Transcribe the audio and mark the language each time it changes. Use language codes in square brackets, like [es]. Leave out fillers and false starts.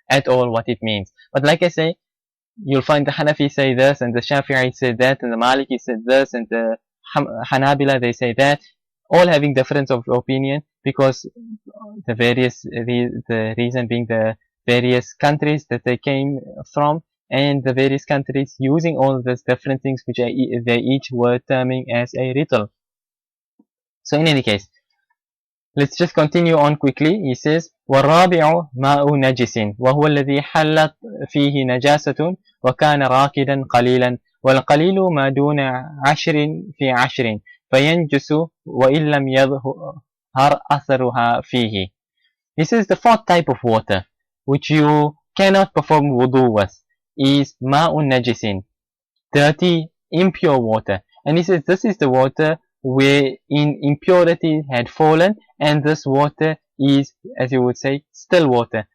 [en] at all what it means. But like I say, you'll find the Hanafi say this, and the Shafi'i say that, and the Maliki said this, and the Hanabila they say that, all having difference of opinion, because the reason being the various countries that they came from, and the various countries using all of these different things which they each were terming as a ritual. So in any case, let's just continue on quickly. He says, [ar] والرابع ماء نجس وهو الذي حلت فيه نجاسة وكان راكدا قليلا والقليل ما دون 10 في 10 فينجس وإن لم يظهر أثرها فيه. [en] He says the fourth type of water which you cannot perform wudu with is [ar] ماء نجس, [en] dirty, impure water. And he says this is the water wherein impurity had fallen, and this water is, as you would say, still water.